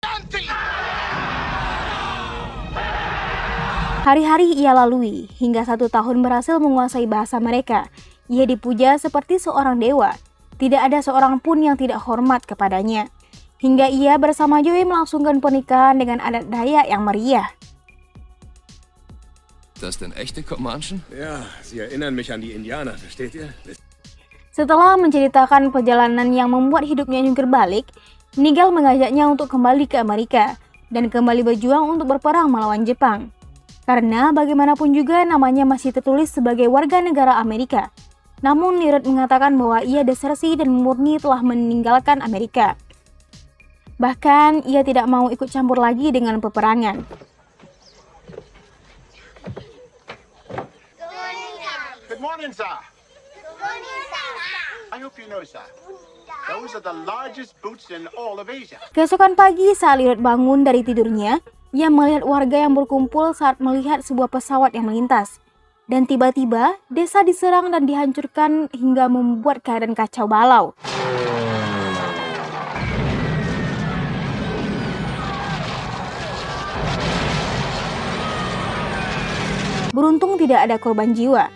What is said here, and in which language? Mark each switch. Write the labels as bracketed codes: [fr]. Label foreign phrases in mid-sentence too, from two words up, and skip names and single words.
[id] Hari-hari ia lalui, hingga 1 tahun berhasil menguasai bahasa mereka. Ia dipuja seperti seorang dewa. Tidak ada seorang pun yang tidak hormat kepadanya. Hingga ia bersama Joey melangsungkan pernikahan dengan adat Dayak yang meriah. [de] Das denn echte Comanchen? Ja, sie erinnern mich an die Indianer, versteht ihr? [id] Setelah menceritakan perjalanan yang membuat hidupnya jungkir balik, Nigel mengajaknya untuk kembali ke Amerika dan kembali berjuang untuk berperang melawan Jepang. Karena bagaimanapun juga namanya masih tertulis sebagai warga negara Amerika. Namun Leroy mengatakan bahwa ia desersi dan murni telah meninggalkan Amerika. Bahkan ia tidak mau ikut campur lagi dengan peperangan. [en] morning, sir. Good morning, sir. I hope you know, sir. Those are the largest boots in all of Asia. [id] Keesokan pagi saat Leroy bangun dari tidurnya, ia melihat warga yang berkumpul saat melihat sebuah pesawat yang melintas. Dan tiba-tiba, desa diserang dan dihancurkan hingga membuat keadaan kacau balau. Beruntung tidak ada korban jiwa.